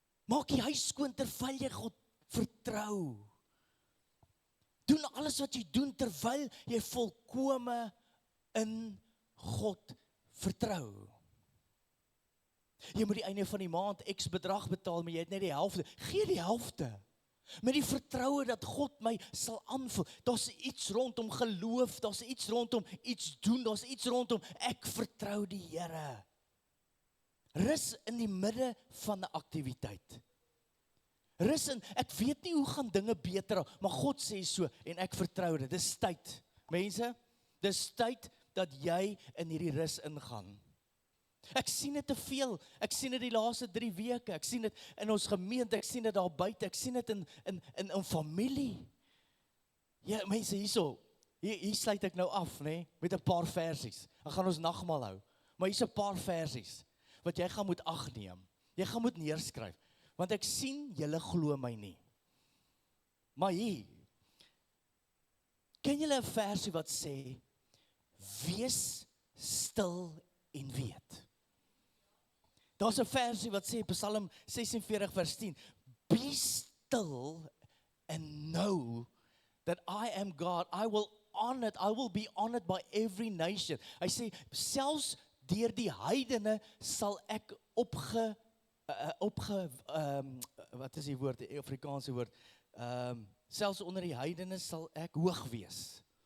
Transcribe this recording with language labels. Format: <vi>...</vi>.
<af>Maak die huis skoon terwyl jy God vertrou. Doen alles wat jy doen terwyl jy volkome in God vertrou. Jy moet die einde van die maand X bedrag betaal, maar jy het net die helfte. Gee die helfte. Met die vertroue dat God my sal aanvul. Daar's iets rondom geloof, daar's iets rondom iets doen, daar's iets rondom ek vertrou die Here. Rus in die midde van 'n aktiwiteit. Rus in, ek weet nie hoe gaan dinge beter, maar God sê so en ek vertrou dit. Dis tyd. Mense, dis tyd dat jy in hierdie rus ingaan. Ek sien dit te veel, ek sien dit die laaste 3 weke, ek sien dit in ons gemeente, ek sien dit daar buite, ek sien dit in familie. Ja, mense hier sluit ek nou af, nee, met 'n paar versies. Dan gaan ons nagmaal hou. Maar hier's 'n paar versies wat jy gaan moet agneem. Jy gaan moet neerskryf, want ek sien julle glo my nie. Maar hier, ken julle 'n versie wat sê, wees stil en weet. Daar's 'n versie wat sê, Psalm 46 vers 10,</af> <en>be still and know that I am God. I will be honored by every nation.</en> <af>Hy sê, selfs deur die heidene sal ek wat is die woord, die Afrikaanse woord, selfs onder die heidene sal ek hoog wees.</af>